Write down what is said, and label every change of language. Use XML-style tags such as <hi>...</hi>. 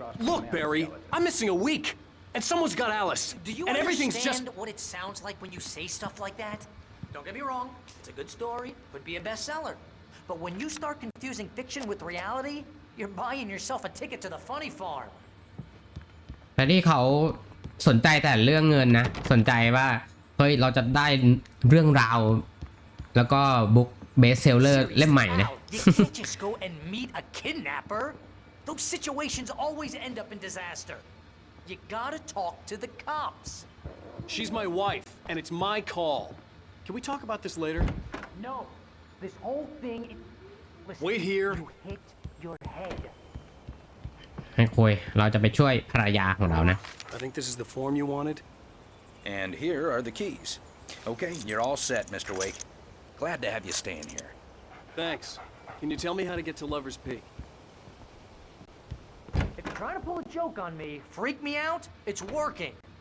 <en>Look, Barry, I'm missing a week. And someone's got Alice. Do you and everything's just... understand what it sounds like when you say stuff like that? Don't get me wrong, it's a good story, could be a bestseller. But when you start confusing fiction with reality, you're buying yourself a ticket to the funny farm.</en> <th>แบร์รี่เขาสนใจแต่เรื่องเงินนะสนใจว่าเฮ้ยเราจะได้เรื่องราวแล้วก็บุ๊กเบสเซลเลอร์เล่มใหม่นะ</th> <en>You can't just go and meet a kidnapper. Those situations always end up in disaster. You gotta talk to the cops. She's my wife, and it's my call. Can we talk about this later? No, this whole thing. Listen, Wait here. You hit your head.</en> <th>ให้คุยเราจะไปช่วยภรรยาของเรานะ</th> <en>I think this is the form you wanted. And here are the keys. Okay, you're all set, Mr. Wake. Glad to have you staying here. Thanks. Can you tell me how to get to Lover's Peak? If you're trying to pull a joke on me, freak me out, it's working.</en>